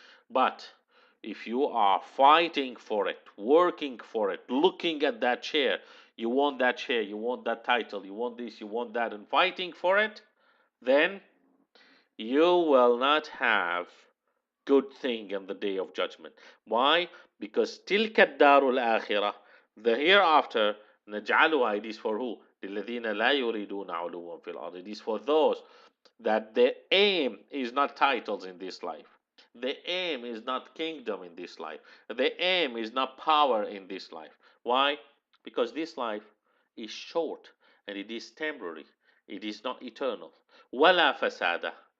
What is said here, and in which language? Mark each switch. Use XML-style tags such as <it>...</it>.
<en>But if you are fighting for it, working for it, looking at that chair, you want that title, you want this, you want that, and fighting for it, then you will not have good thing in the day of judgment. Why? Because</en> <ar>تلك الدار الآخرة,</ar> <en>the hereafter, نجعلها, it is for who?</en> <ar>للذين لا يريدون علوا في الأرض.</ar> <en>It is for those that the aim is not titles in this life. The aim is not kingdom in this life. The aim is not power in this life. Why? Because this life is short and it is temporary. It is not eternal.</en> <ar>ولا فساد.</ar>